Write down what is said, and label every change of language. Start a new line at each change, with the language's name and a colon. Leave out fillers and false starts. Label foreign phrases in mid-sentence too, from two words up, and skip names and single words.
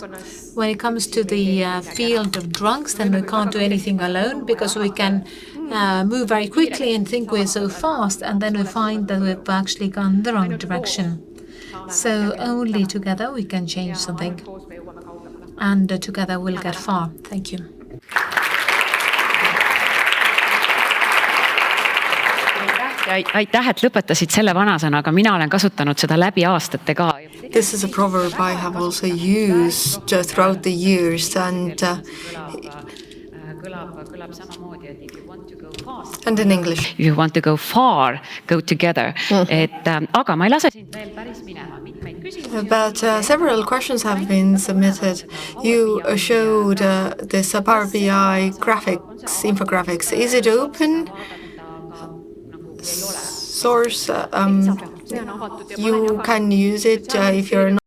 English: When it comes to the field of drugs, then we can't do anything alone, because we can move very quickly and think we're so fast, and then we find that we've actually gone the wrong direction. So only together we can change something, and together we'll get far. Thank you.
Estonian: Aitäh, et lõpetasid selle vanasõnaga. Mina olen kasutanud seda läbi aastate ka.
English: This is a proverb I have also used throughout the years, and in English. If you want to go far, go together.
Estonian: Aga ma ei lase sind veel päris minema.
English: But several questions have been submitted. You showed this Power BI graphics, infographics. Is it open source? You can use it if you're